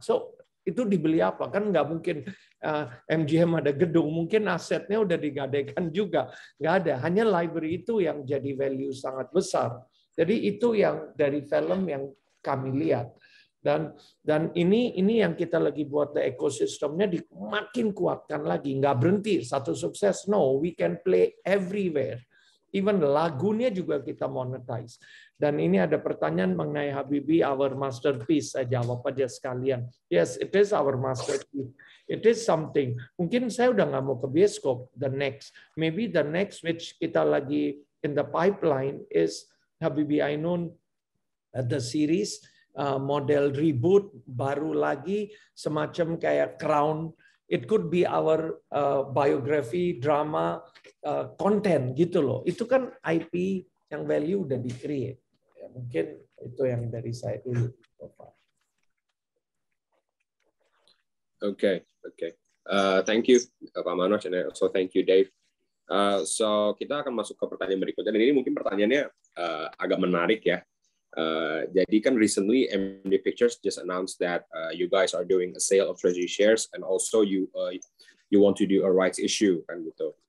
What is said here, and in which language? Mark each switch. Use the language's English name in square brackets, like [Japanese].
[Indonesian] So, itu dibeli apa? Kan nggak mungkin MGM ada gedung, mungkin asetnya udah digadaikan juga. Nggak ada, hanya library itu yang jadi value sangat besar. Jadi itu yang dari film yang kami lihat. Dan ini yang kita lagi buat, the ekosistemnya makin kuatkan lagi. Nggak berhenti, satu sukses. [English] No, we can play everywhere. Even [Indonesian] lagunya juga kita [English] monetize. [Indonesian] Dan ini ada pertanyaan mengenai Habibie, [English] our masterpiece. [Indonesian] Saya jawab aja sekalian. [English] Yes, it is our masterpiece. It is something. [Indonesian] Mungkin saya udah nggak mau ke bioskop. [English] Maybe the next which [Indonesian] kita lagi [English] in the pipeline is Habibie Ainun, the series, model reboot, [Indonesian] baru lagi semacam kayak [English] Crown. It could be our biography, drama, content [Indonesian] gitu loh. Itu kan IP yang value udah di-create. Ya, mungkin itu yang dari saya dulu. [English] Okay. Thank you Pak Manoj, and also thank you Dave. [Indonesian] So kita akan masuk ke pertanyaan berikutnya. Dan ini mungkin pertanyaannya agak menarik ya. Jadi kan [English] recently MD Pictures just announced that you guys are doing a sale of treasury shares, and also you want to do a rights issue [Indonesian] kan gitu.